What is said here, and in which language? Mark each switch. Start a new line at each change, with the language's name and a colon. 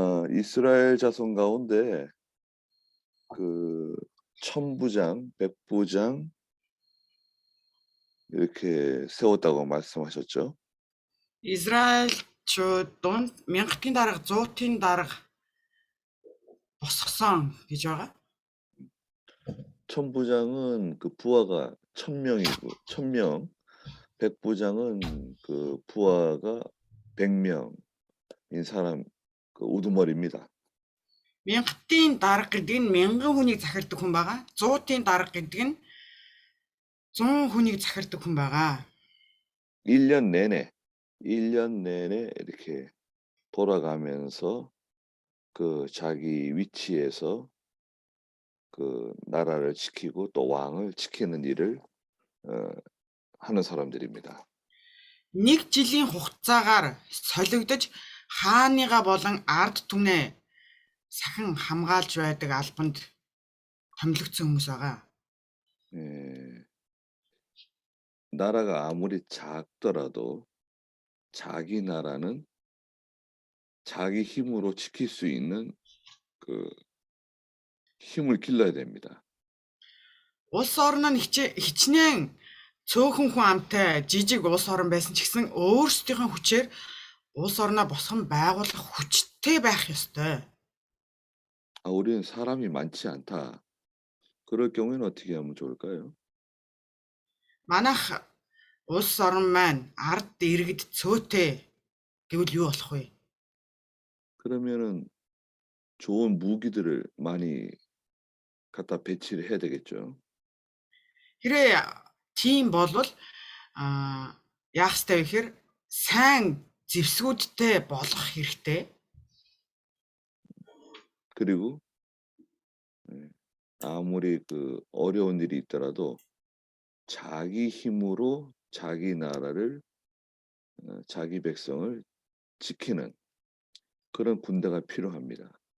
Korean: 이스라엘 자손 가운데 천부장, 백부장 이렇게 세웠다고 말씀하셨죠?
Mongolian: Израильчууд дунд 1000-ийн дарга 100-ийн дарга босгосон гэж байгаа.
Korean: 천부장은 그 부하가 1000명이고 1000명, 백부장은 그 부하가 100명인 사람 그 우두머리입니다.
Mongolian: 1000-ийн дарга гэдэг нь 1000 хүнийг захирдаг хүн байгаа. 100-ийн дарга гэдэг нь 100 хүнийг захирдаг хүн байгаа.
Korean: 1년 내내 이렇게 돌아가면서 그 자기 위치에서 그 나라를 지키고 또 왕을 지키는 일을 하는 사람들입니다.
Mongolian: Нэг жилийн хугацаагаар солигдож хааныгаа болон ард түмнээ сахин хамгаалж байдаг албанд томилогдсон хүмүүс байгаа.
Korean: 나라가 아무리 작더라도 자기 나라는 자기 힘으로 지킬 수 있는 그 힘을 길러야 됩니다.
Mongolian: Улс орн нь хичнээн цөөхөн хүн амтай жижиг улс орн байсан ч гэсэн өөрсдийнхөө хүчээр улс орноо босгон байгуулах хүчтэй байх ёстой.
Korean: 우리는 사람이 많지 않다. 그럴 경우에는 어떻게 하면 좋을까요?
Mongolian: Манайх улс орон маань ард иргэд цөөтэй гэвэл юу болох вэ?
Korean: 그러면은 좋은 무기들을 많이 갖다 배치를 해야 되겠죠.
Mongolian: Хэрэг тийм болвол яах ёстой вэ гэхээр сайн зэвсгүүдтэй болох хэрэгтэй.
Korean: 그리고 아무리 그 어려운 일이 있더라도 자기 힘으로 자기 나라를 자기 백성을 지키는 그런 군대가 필요합니다.